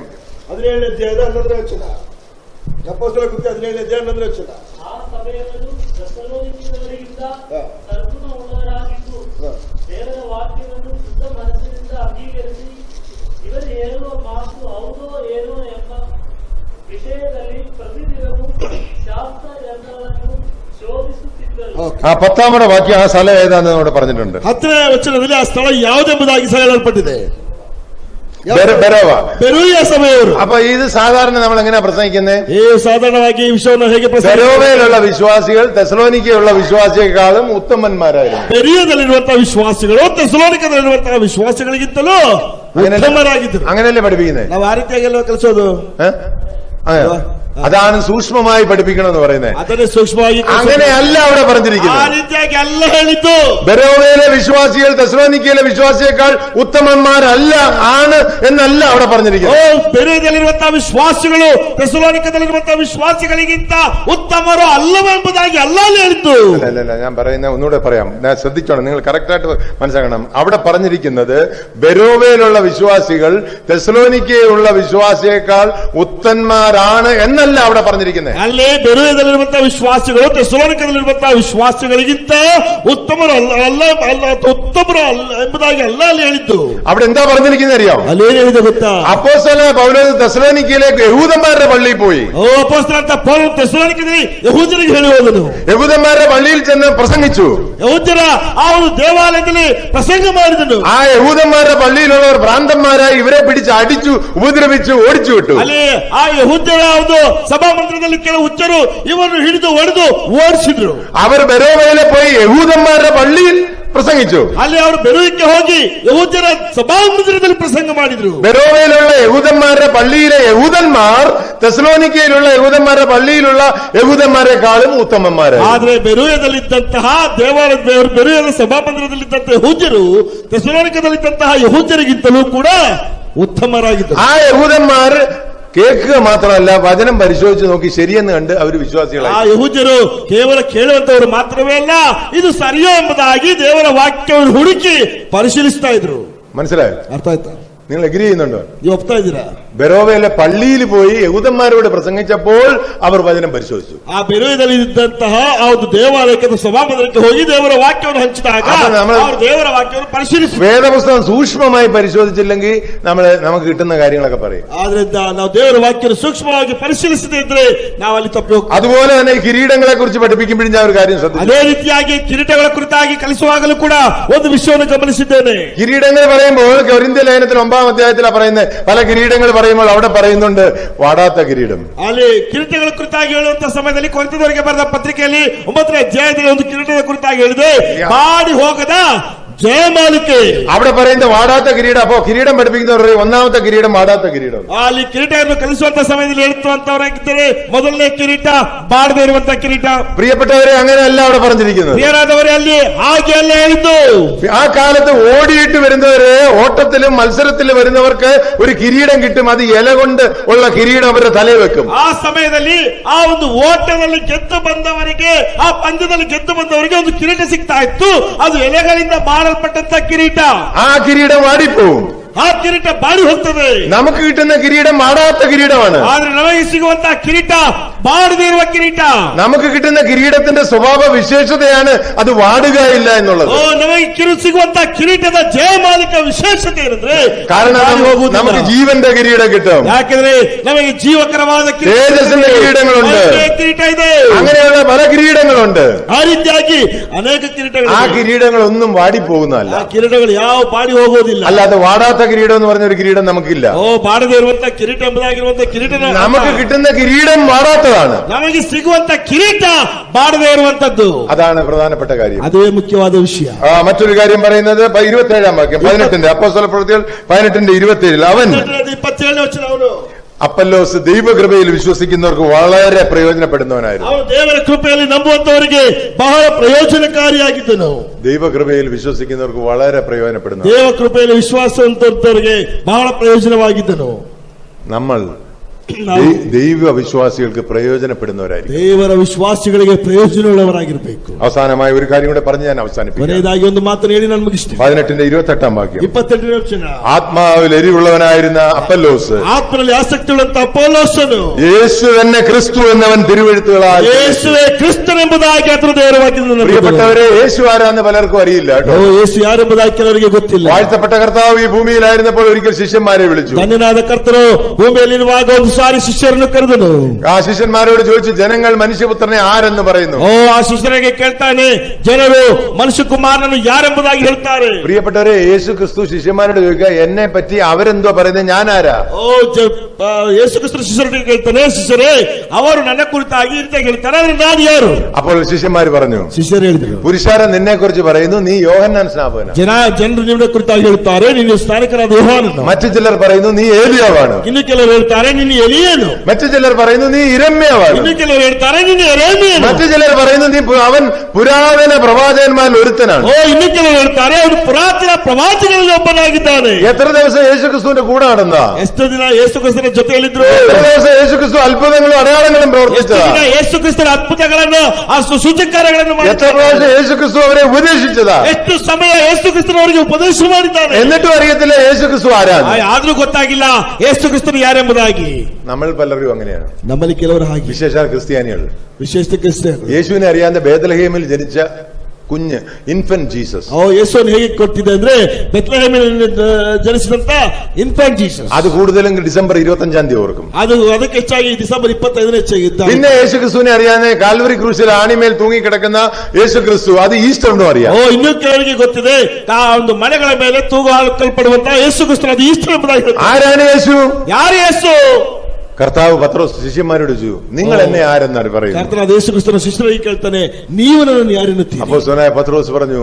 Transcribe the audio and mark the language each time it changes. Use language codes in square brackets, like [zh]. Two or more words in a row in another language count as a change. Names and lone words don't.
[kn] 17ನೇ ಅಧ್ಯಾಯದ 11ನೇ ವಚನ. ಅಪೊಸ್ತಲ ಕೃತ್ಯ 17ನೇ ಅಧ್ಯಾಯ 11ನೇ ವಚನ. ಆ ಸಭೆಯವರು ಥೆಸಲೋನಿಕದವರಿಗಿಂತ ಸದ್ಗುಣವುಳ್ಳವರಾಗಿದ್ದು ದೇವರ ವಾಕ್ಯವನ್ನು ಶುದ್ಧ ಮನಸ್ಸಿನಿಂದ ಅಂಗೀಕರಿಸಿ ಇವರು ಹೇಳುವ ಮಾತು ಹೌದೋ ಏನೋ ಎಂಬ ವಿಷಯದಲ್ಲಿ ಪ್ರತಿದಿನವೂ ಶಾಸ್ತ್ರ ಯಂತ್ರಗಳನ್ನು ಶೋಧಿಸುತ್ತಿದ್ದರು. [ml] ആ 10-ാമത്തെ വാക്യം ആ സ്ഥലം ഏതാണെന്ന് അവിടെ പറഞ്ഞിട്ടുണ്ട്. [kn] 10ನೇ ವಚನದಲ್ಲಿ ಆ ಸ್ಥಳ ಯಾವುದೆಂಬುದಾಗಿ ಹೇಳಲ್ಪಟ್ಟಿದೆ. [ml] ബെരോവ. [kn] ಬೆರೋಯ ಸಭೆಯವರು. [ml] അപ്പൊ ഇത് സാധാരണ നമ്മൾ എങ്ങനെയാ പ്രസംഗിക്കുന്നത്? [kn] ಈ ಸಾಧಾರಣವಾಗಿ ಈ ವಿಷಯವನ್ನು ಹೇಗೆ [ml] ബെരോവയിലുള്ള വിശ്വാസികൾ തെസലോനിക്കയുള്ള വിശ്വാസിയെക്കാളും ഉത്തമന്മാരായിരുന്നു. [kn] ಬೆರಿಯದಲ್ಲಿರುವಂತಹ ವಿಶ್ವಾಸಿಗಳು ಥೆಸಲೋನಿಕದಲ್ಲಿರುವಂತಹ ವಿಶ್ವಾಸಿಗಳಿಗಿಂತಲೂ ಉತ್ತಮರಾಗಿದ್ದರು. [ml] അങ്ങനെയല്ലേ പഠിപ്പിക്കുന്നത്? [kn] ನಾವು ಆ ರೀತಿಯಾಗೆಲ್ಲ ಕಲಿಸೋದು. [ml] അതാണ് സൂക്ഷ്മമായി പഠിപ്പിക്കണമെന്ന് പറയുന്നത്. [kn] ಅದನ್ನೇ ಸೂಕ್ಷ್ಮವಾಗಿ [ml] അങ്ങനെയല്ല അവിടെ പറഞ്ഞിരിക്കുന്നത്. [kn] ಆ ರೀತಿಯಾಗಿ ಅಲ್ಲ ಹೇಳಿದ್ದು. [ml] ബെരോവയിലെ വിശ്വാസികൾ തെസലോനിക്കയിലെ വിശ്വാസിയേക്കാൾ ഉത്തമന്മാരല്ല ആണ് എന്നല്ല അവിടെ പറഞ്ഞിരിക്കുന്നത്. [kn] ಬೆರೆಯದಲ್ಲಿರುವಂತಹ ವಿಶ್ವಾಸಿಗಳು ಥೆಸಲೋನಿಕದಲ್ಲಿರುವಂತಹ ವಿಶ್ವಾಸಿಗಳಿಗಿಂತ ಉತ್ತಮರು ಅಲ್ಲವೆಂಬುದಾಗಿ ಅಲ್ಲ ಹೇಳಿದ್ದು. [ml] അല്ല, ഞാൻ പറയുന്ന ഒന്നുകൂടെ പറയാം, ഞാൻ ശ്രദ്ധിച്ചോണം, നിങ്ങൾ കറക്റ്റായിട്ട് മനസ്സിലാക്കണം. അവിടെ പറഞ്ഞിരിക്കുന്നത് ബെരോവയിലുള്ള വിശ്വാസികൾ തെസലോനിക്കയിലുള്ള വിശ്വാസിയേക്കാൾ ഉത്തമന്മാരാണ് എന്നല്ല അവിടെ പറഞ്ഞിരിക്കുന്നത്. [kn] ಅಲ್ಲಿ ಬೆರೆಯದಲ್ಲಿರುವಂತಹ ವಿಶ್ವಾಸಿಗಳು ಥೆಸಲೋನಿಕದಲ್ಲಿರುವಂತಹ ವಿಶ್ವಾಸಿಗಳಿಗಿಂತ ಉತ್ತಮರು ಉತ್ತಮರು ಎಂಬುದಾಗಿ ಅಲ್ಲ ಅಲ್ಲಿ ಹೇಳಿದ್ದು. [ml] അവിടെ എന്താ പറഞ്ഞിരിക്കുന്നത് അറിയാം? [kn] ಅಲ್ಲೇನು ಹೇಳಿದೆ ಗೊತ್ತಾ? [ml] അപ്പോസ്തലനായ പൗലോസ് തെസലോനിക്കയിലേക്ക് യഹൂദന്മാരുടെ പള്ളിയിൽ പോയി. [kn] ಅಪೊಸ್ತಲನಾದ ಪೌಲನು ಥೆಸಲೋನಿಕದಲ್ಲಿ ಯಹೂದ್ಯರಿಗೆ ಹೇಳಿ ಹೋದನು. [ml] യഹൂദന്മാരുടെ പള്ളിയിൽ ചെന്ന് പ്രസംഗിച്ചു. [kn] ಯಹೂದ್ಯರ ಆ ಒಂದು ದೇವಾಲಯದಲ್ಲಿ ಪ್ರಸಂಗ ಮಾಡಿದನು. [ml] ആ യഹൂദന്മാരുടെ പള്ളിയിലുള്ളവർ ഭ്രാന്തന്മാരായി ഇവരെ പിടിച്ച് അടിച്ചു, ഉപദ്രവിച്ചു, ഓടിച്ചു വിട്ടു. [kn] ಅಲ್ಲಿ ಆ ಯಹೂದ್ಯರ ಒಂದು ಸಭಾಮಂದಿರದಲ್ಲಿ ಕೆಲವು ಹುಚ್ಚರು ಇವರನ್ನು ಹಿಡಿದು ಹೊಡೆದು ಓಡಿಸಿದ್ರು. [ml] അവർ ബെരോവയിലെ പോയി യഹൂദന്മാരുടെ പള്ളിയിൽ പ്രസംഗിച്ചു. [kn] ಅಲ್ಲಿ ಅವರು ಬೆರೋಯಕ್ಕೆ ಹೋಗಿ ಯಹೂದ್ಯರ ಸಭಾಮಂದಿರದಲ್ಲಿ ಪ್ರಸಂಗ ಮಾಡಿದ್ರು. [ml] ബെരോവയിലുള്ള യഹൂദന്മാരുടെ പള്ളിയിലെ യഹൂദന്മാർ തെസലോനിക്കയിലുള്ള യഹൂദന്മാരുടെ പള്ളിയിലുള്ള യഹൂദന്മാരെക്കാളും ഉത്തമന്മാരാണ്. [kn] ಆದ್ರೆ ಬೆರೋಯದಲ್ಲಿದ್ದಂತಹ ಬೆರೋಯದ ಸಭಾಮಂದಿರದಲ್ಲಿದ್ದಂತಹ ಯಹೂದ್ಯರು ಥೆಸಲೋನಿಕದಲ್ಲಿದ್ದಂತಹ ಯಹೂದ್ಯರಿಗಿಂತಲೂ ಕೂಡ ಉತ್ತಮರಾಗಿದ್ದರು. [ml] ആ യഹൂദന്മാർ കേൾക്കുക മാത്രമല്ല, വചനം പരിശോധിച്ച് നോക്കി ശരിയെന്ന് കണ്ട് അവർ വിശ്വാസികളായി. [kn] ಆ ಯಹೂದ್ಯರು ಕೇವಲ ಕೇಳುವಂತವರು ಮಾತ್ರವೇ ಅಲ್ಲ, ಇದು ಸರಿಯೋ ಎಂಬುದಾಗಿ ದೇವರ ವಾಕ್ಯವನ್ನು ಹುಡುಕಿ ಪರಿಶೀಲಿಸ್ತಾ ಇದ್ರು. [ml] മനസ്സിലായോ? [kn] ಅರ್ಥ ಆಯ್ತಾ? [ml] നിങ്ങൾ എഗ്രി ചെയ്യുന്നുണ്ടോ? [kn] ನೀವು ಒಪ್ತಾ ಇದ್ದೀರಾ? [ml] ബെരോവയിലെ പള്ളിയിൽ പോയി യഹൂദന്മാരോട് പ്രസംഗിച്ചപ്പോൾ അവർ വചനം പരിശോധിച്ചു. [kn] ಆ ಬೆರೋಯದಲ್ಲಿ ಇದ್ದಂತಹ ಆ ಒಂದು ದೇವಾಲಯಕ್ಕೆ ಸಭಾಮಂದಿರಕ್ಕೆ ಹೋಗಿ ದೇವರ ವಾಕ್ಯವನ್ನು ಹಂಚಿದಾಗ ಅವರು ದೇವರ ವಾಕ್ಯವನ್ನು ಪರಿಶೀಲಿಸಿ [ml] വേദപുസ്തകം സൂക്ഷ്മമായി പരിശോധിച്ചില്ലെങ്കിൽ നമുക്ക് കിട്ടുന്ന കാര്യങ്ങളൊക്കെ പറയും. [kn] ಆದ್ರಿಂದ ನಾವು ದೇವರ ವಾಕ್ಯವನ್ನು ಸೂಕ್ಷ್ಮವಾಗಿ ಪರಿಶೀಲಿಸದೇ ಇದ್ರೆ ನಾವು ಅಲ್ಲಿ ತಪ್ಪಿ ಹೋಗ್ತೀವಿ. [ml] അതുപോലെ തന്നെ ഈ കിരീടങ്ങളെ കുറിച്ച് പഠിപ്പിക്കുമ്പോഴും ഞാൻ ഒരു കാര്യം ശ്രദ്ധിച്ചു. [kn] ಅದೇ ರೀತಿಯಾಗಿ ಕಿರೀಟಗಳ ಕುರಿತಾಗಿ ಕಲಿಸುವಾಗಲೂ ಕೂಡ ಒಂದು ವಿಷಯವನ್ನು ಗಮನಿಸಿದ್ದೇನೆ. [ml] കിരീടങ്ങൾ പറയുമ്പോൾ കൊരിന്ത്യ ലേഖനത്തിൽ 9-ാം അധ്യായത്തിലാണ് പറയുന്നത്. പല കിരീടങ്ങൾ പറയുമ്പോൾ അവിടെ പറയുന്നുണ്ട് വാടാത്ത കിരീടം. [kn] ಅಲ್ಲಿ ಕಿರೀಟಗಳ ಕುರಿತಾಗಿ ಹೇಳುವಂತಹ ಸಮಯದಲ್ಲಿ ಕೊರಿಂಥದವರಿಗೆ ಬರೆದ ಪತ್ರಿಕೆಯಲ್ಲಿ 9ನೇ ಅಧ್ಯಾಯದಲ್ಲಿ ಒಂದು ಕಿರೀಟದ ಕುರಿತಾಗಿ ಹೇಳಿದೆ, ಬಾಡಿ ಹೋಗದ ജയമാലിക്ക്. [ml] അവിടെ പറയുന്ന വാടാത്ത കിരീടം. അപ്പോ കിരീടം പഠിപ്പിക്കുന്നവർ ഒന്നാമത്തെ കിരീടം വാടാത്ത കിരീടം. [kn] ಅಲ್ಲಿ ಕಿರೀಟವನ್ನು ಕಲಿಸುವಂತ ಸಮಯದಲ್ಲಿ ಹೇಳುವಂತವರಾಗಿದ್ದಾರೆ, ಮೊದಲನೇ ಕಿರೀಟ ಬಾಡದೇ ಇರುವಂತ ಕಿರೀಟ. [ml] പ്രിയപ്പെട്ടവരെ, അങ്ങനെയല്ല അവിടെ പറഞ്ഞിരിക്കുന്നത്. [kn] ಪ್ರಿಯರಾದವರೇ, ಅಲ್ಲಿ ಹಾಗೆ ಅಲ್ಲ ಹೇಳಿದ್ದು. [ml] ആ കാലത്ത് ഓടിയിട്ട് വരുന്നവര്, ഓട്ടത്തിലും മത്സരത്തിലും വരുന്നവർക്ക് ഒരു കിരീടം കിട്ടും. അത് ഇല കൊണ്ട് ഉള്ള കിരീടം അവരുടെ തലയിൽ വെക്കും. [kn] ಆ ಸಮಯದಲ್ಲಿ ಆ ಒಂದು ಓಟದಲ್ಲಿ ಗೆದ್ದು ಬಂದವರಿಗೆ, ಆ ಪಂದ್ಯದಲ್ಲಿ ಗೆದ್ದು ಬಂದವರಿಗೆ ಒಂದು ಕಿರೀಟ ಸಿಗ್ತಾ ಇತ್ತು. ಅದು ಎಲೆಗಳಿಂದ ಮಾಡಲ್ಪಟ್ಟಂತ ಕಿರೀಟ. [ml] ആ കിരീടം വാടിപ്പോവും. [kn] ಆ ಕಿರೀಟ ಬಾಡಿ ಹೋಗ್ತದೆ. [ml] നമുക്ക് കിട്ടുന്ന കിരീടം വാടാത്ത കിരീടമാണ്. [kn] ಆದ್ರೆ ನಮಗೆ ಸಿಗುವಂತಹ ಕಿರೀಟ ಬಾಡದೇ ಇರುವ ಕಿರೀಟ. [ml] നമുക്ക് കിട്ടുന്ന കിരീടത്തിന്റെ സ്വഭാവ വിശേഷതയാണ് അത് വാടുകയില്ല എന്നുള്ളത്. [kn] ನಮಗೆ ಸಿಗುವಂತಹ ಕಿರೀಟದ ಜಯಮಾಲಿಕ ವಿಶೇಷತೆ ಏನಂದ್ರೆ, [ml] കാരണം നമുക്ക് ജീവന്റെ കിരീടം കിട്ടും. [kn] ಯಾಕೆಂದ್ರೆ ನಮಗೆ ಜೀವಕರವಾದ [ml] തേജസ്സിന്റെ കിരീടങ്ങളുണ്ട്. [kn] ಕಿರೀಟ ಇದೆ. [ml] അങ്ങനെയുള്ള പല കിരീടങ്ങളുണ്ട്. [kn] ಆ ರೀತಿಯಾಗಿ ಅನೇಕ ಕಿರೀಟಗಳು. [ml] ആ കിരീടങ്ങളൊന്നും വാടിപ്പോകുന്നതല്ല. [kn] ಆ ಕಿರೀಟಗಳು ಯಾವ ಬಾಡಿ ಹೋಗೋದಿಲ್ಲ. [ml] അല്ലാതെ വാടാത്ത കിരീടം എന്ന് പറഞ്ഞ ഒരു കിരീടം നമുക്കില്ല. [kn] ಬಾಡದೇ ಇರುವಂತಹ ಕಿರೀಟ ಎಂಬುದಾಗಿರುವಂತಹ ಕಿರೀಟ [ml] നമുക്ക് കിട്ടുന്ന കിരീടം വാടാത്തതാണ്. [kn] ನಮಗೆ ಸಿಗುವಂತ ಕಿರೀಟ ಬಾಡದೇ ಇರುವಂತದ್ದು. [ml] അതാണ് പ്രധാനപ്പെട്ട കാര്യം. [kn] ಅದೇ ಮುಖ್ಯವಾದ ವಿಷಯ. [ml] മറ്റൊരു കാര്യം പറയുന്നത് 27-ാം വാക്യം 18 അപ്പോസ്തല പ്രവൃത്തികൾ 18:27 അവൻ [kn] 27ನೇ ವಚನ, ಅವನು [ml] അപ്പല്ലോസ് ദൈവകൃപയിൽ വിശ്വസിക്കുന്നവർക്ക് വളരെ പ്രയോജനപ്പെടുന്നവനായിരുന്നു. [kn] ಅವನು ದೇವರ ಕೃಪೆಯಲ್ಲಿ ನಂಬುವಂತವರಿಗೆ ಬಹಳ ಪ್ರಯೋಜನಕಾರಿಯಾಗಿದ್ದನು. [ml] ദൈവകൃപയിൽ വിശ്വസിക്കുന്നവർക്ക് വളരെ പ്രയോജനപ്പെടുന്നു. [kn] ದೇವ ಕೃಪೆಯಲ್ಲಿ ವಿಶ್ವಾಸವಂತವರಿಗೆ ಬಹಳ ಪ್ರಯೋಜನವಾಗಿದ್ದನು. [ml] നമ്മൾ ദൈവ വിശ്വാസികൾക്ക് പ്രയോജനപ്പെടുന്നവരായിരിക്കും. [kn] ದೇವರ ವಿಶ್ವಾಸಿಗಳಿಗೆ ಪ್ರಯೋಜನವುಳ್ಳವರಾಗಿರಬೇಕು. [ml] അവസാനമായി ഒരു കാര്യം കൂടെ പറഞ്ഞ് ഞാൻ അവസാനിപ്പിക്കാം. [kn] ಕೊನೆಯದಾಗಿ ಒಂದು ಮಾತನ್ನು ಹೇಳಿ ನಾನು ಮುಗಿಸ್ತೇನೆ. [ml] 18-28 വാക്യം [kn] 28ನೇ ವಚನ. [ml] ആത്മാവിൽ എരിവുള്ളവനായിരുന്ന അപ്പല്ലോസ് [kn] ಆತ್ಮನಲ್ಲಿ ಆಸಕ್ತಿ ಉಳ್ಳಂತ ಅಪೊಲ್ಲೋಸನು [ml] യേശു തന്നെ ക്രിസ്തു എന്നവൻ തിരുവെഴുത്തുകളാൽ [kn] ಯೇಸುವೇ ಕ್ರಿಸ್ತನೆಂಬುದಾಗಿ ಆತನ ದೇವರ ವಾಕ್ಯದಿಂದ [ml] പ്രിയപ്പെട്ടവരെ, യേശു ആരാന്ന് പലർക്കും അറിയില്ല കേട്ടോ. [kn] ಯೇಸು ಯಾರೆಂಬುದಾಗಿ ಕೆಲವರಿಗೆ ಗೊತ್ತಿಲ್ಲ. [ml] വാഴ്ത്തപ്പെട്ട കർത്താവ് ഈ ഭൂമിയിലായിരുന്നപ്പോൾ ഒരിക്കൽ ശിഷ്യന്മാരെ വിളിച്ചു. [kn] ಧನ್ಯನಾದ ಕರ್ತನು ಭೂಮಿಯಲ್ಲಿರುವಾಗ ಒಂದು ಸಾರಿ ಶಿಷ್ಯರನ್ನು ಕರೆದನು. [ml] ആ ശിഷ്യന്മാരോട് ചോദിച്ചു, ജനങ്ങൾ മനുഷ്യപുത്രനെ ആരെന്ന് പറയുന്നു? [kn] ಆ ಶಿಷ್ಯರಿಗೆ ಕೇಳ್ತಾನೆ, ಜನರು ಮನುಷ್ಯಕುಮಾರನನ್ನು ಯಾರೆಂಬುದಾಗಿ ಹೇಳ್ತಾರೆ. [ml] പ്രിയപ്പെട്ടവരെ, യേശു ക്രിസ്തു ശിഷ്യന്മാരോട് ചോദിക്കുക, എന്നെ പറ്റി അവരെന്തോ പറയുന്നത്, ഞാൻ ആരാ? [kn] ಯೇಸು ಕ್ರಿಸ್ತ ಶಿಷ್ಯರಿಗೆ ಕೇಳ್ತಾನೆ, ಶಿಷ್ಯರೇ ಅವರು ನನ್ನ ಕುರಿತಾಗಿ ಈ ರೀತಿಯಾಗಿ ಹೇಳ್ತಾರೆ, ಆದ್ರೆ ನಾನು ಯಾರು? [ml] അപ്പോൾ ശിഷ്യന്മാര് പറഞ്ഞു, [kn] ಶಿಷ್ಯರು ಹೇಳಿದರು, [ml] പുരുഷാരൻ നിന്നെ കുറിച്ച് പറയുന്നു, നീ യോഹന്നാൻ സ്നാപകനാ. [kn] ಜನರು ನಿನ್ನ ಕುರಿತಾಗಿ ಹೇಳ್ತಾರೆ, ನೀನು ಸ್ನಾನಿಕನಾದ ಯೋಹಾನನು. [ml] മറ്റു ചിലർ പറയുന്നു, നീ ഏലിയാവാണ്. [kn] ಇನ್ನು ಕೆಲವರು ಹೇಳ್ತಾರೆ, ನೀನು ಎಲೀಯನು. [ml] മറ്റു ചിലർ പറയുന്നു, നീ ഇരമ്യാവാണ്. [kn] ಇನ್ನು ಕೆಲವರು ಹೇಳ್ತಾರೆ, ನೀನು ಯೆರೆಮೀಯನು. [ml] മറ്റു ചിലർ പറയുന്നു, അവൻ പുരാതന പ്രവാചകന്മാരിൽ ഒരുത്തനാണ്. [kn] ಇನ್ನು ಕೆಲವರು ಹೇಳ್ತಾರೆ, ಅವನು ಪುರಾತನ ಪ್ರವಾದಿಗಳಲ್ಲಿ ಒಬ್ಬನಾಗಿದ್ದಾನೆ. [ml] എത്ര ദിവസം യേശു ക്രിസ്തുവിന്റെ കൂടെ നടന്ന? [kn] ಎಷ್ಟು ದಿನ ಯೇಸು ಕ್ರಿಸ್ತನ ಜೊತೆಯಲ್ಲಿದ್ರು? [ml] എത്ര ദിവസം യേശു ക്രിസ്തു അത്ഭുതങ്ങളും അടയാളങ്ങളും പ്രവർത്തിച്ചത്? [kn] ಯೇಸು ಕ್ರಿಸ್ತನ ಅದ್ಭುತಗಳನ್ನು, ಆ ಸೂಚಕಗಳನ್ನು [ml] എത്ര പ്രാവശ്യം യേശു ക്രിസ്തു അവരെ ഉപദേശിച്ചതാ? [kn] ಎಷ್ಟು ಸಮಯ ಯೇಸು ಕ್ರಿಸ್ತನವರಿಗೆ ಉಪದೇಶ ಮಾಡಿದ್ದಾನೆ. [ml] എന്നിട്ടും അറിയത്തില്ല യേശു ക്രിസ്തു ആരാണ്. [kn] ಆದ್ರೂ ಗೊತ್ತಾಗಿಲ್ಲ ಯೇಸು ಕ್ರಿಸ್ತನು ಯಾರೆಂಬುದಾಗಿ. [ml] നമ്മൾ പലരും അങ്ങനെയാണ്. [kn] ನಮ್ಮಲ್ಲಿ ಕೆಲವರು ಹಾಗೆ, [ml] വിശേഷാൽ ക്രിസ്ത്യാനികൾ. [kn] ವಿಶೇಷ ಕ್ರಿಸ್ತರು. [ml] യേശുവിനെ അറിയാതെ ബേത്ലഹേമിൽ ജനിച്ച കുഞ്ഞ് [en] Infant Jesus. [kn] ಯೇಸುವನ್ನು ಹೇಗೆ ಕೊಟ್ಟಿದೆ ಅಂದ್ರೆ, ಬೆತ್ಲೆಹೇಮಿನಲ್ಲಿ ಜನಿಸಿದಂತ [en] Infant Jesus. [ml] അത് കൂടുതലും ഡിസംബർ 25-ാം തീയതി ഓർക്കും. [kn] ಅದಕ್ಕೆ ಹೆಚ್ಚಾಗಿ ಡಿಸೆಂಬರ್ 25 ಹೆಚ್ಚಾಗಿದ್ದ. [ml] പിന്നെ യേശു ക്രിസ്തുവിനെ അറിയാതെ കാൽവരി ക്രൂശിൽ ആണിമേൽ തൂങ്ങിക്കിടക്കുന്ന യേശു ക്രിസ്തു, അത് ഈസ്റ്ററിനും അറിയാം. [kn] ಇನ್ನೂ ಕೆಲವರಿಗೆ ಗೊತ್ತಿದೆ, ಒಂದು ಮನೆಗಳ ಮೇಲೆ ತೂಗು ಹಾಕಲ್ಪಡುವಂತ ಯೇಸು ಕ್ರಿಸ್ತನು, ಅದು ಈಸ್ಟರ್ ಎಂಬುದಾಗಿ. [ml] ആരാണ് യേശു? [kn] ಯಾರು ಯೇಸು? [ml] കർത്താവ് പത്രോസ് ശിഷ്യന്മാരോട് ചോദിച്ചു, നിങ്ങൾ എന്നെ ആരെന്നാണ് പറയുന്നത്? [kn] ಕರ್ತನಾದ ಯೇಸು ಕ್ರಿಸ್ತನ ಶಿಷ್ಯರಿಗೆ ಕೇಳ್ತಾನೆ, ನೀವು ನನ್ನನ್ನು ಯಾರೆನ್ನುತ್ತೀರಿ? [ml] അപ്പോസ്തലനായ പത്രോസ് പറഞ്ഞു,